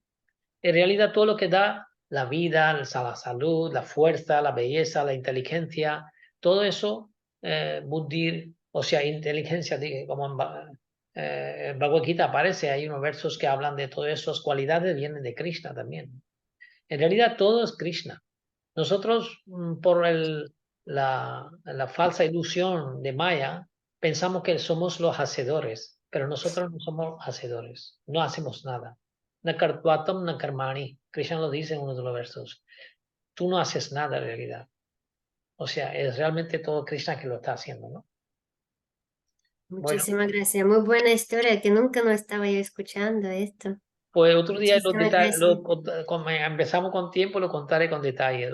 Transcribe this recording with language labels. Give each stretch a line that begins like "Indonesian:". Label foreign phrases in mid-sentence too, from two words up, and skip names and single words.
Spanish: En realidad todo lo que da la vida, la salud, la fuerza, la belleza, la inteligencia, todo eso, buddhi, o sea, inteligencia, como en Bhagavad Gita aparece, hay unos versos que hablan de todas esas cualidades, vienen de Krishna también. En realidad todo es Krishna. Nosotros, por la falsa ilusión de Maya, pensamos que somos los hacedores, pero nosotros no somos hacedores, no hacemos nada.
Sanskrit: Nakartvatam nakarmani,
Spanish: Krishna lo dice en uno de los versos. Tú no haces nada en realidad. O sea, es realmente todo Krishna que lo está haciendo, ¿no? Muchísimas gracias. Muy buena historia, que nunca no estaba yo escuchando esto. Pues otro día Muchísimas gracias. empezamos con tiempo, lo contaré con detalle.